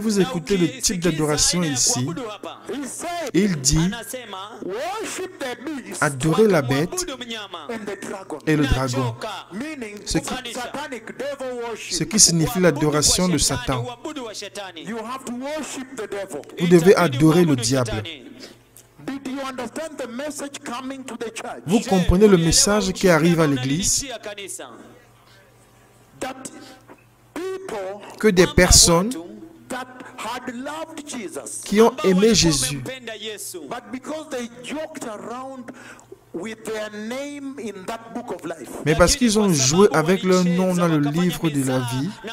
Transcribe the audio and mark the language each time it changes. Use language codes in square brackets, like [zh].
[fr] vous écoutez le type d'adoration ici, [en] he said, [fr] il dit [en] worship the beast [fr] adorer la bête [en] and the dragon. [fr] et le dragon, [en] Meaning, [fr] Ce qui- [en] satanic devil worship. [fr] ce qui signifie l'adoration de Satan. [en] You have to worship the devil. [fr] Vous devez adorer le diable. [en] Did you understand the message coming to the church? [fr] Vous comprenez le message qui arrive à l'église? [en] That people [fr] Que des personnes [en] that had loved Jesus, [fr] qui ont aimé Jésus, [en] but because they joked around with their name in that book of life, [fr] mais parce qu'ils ont joué avec leur nom dans le livre de la vie,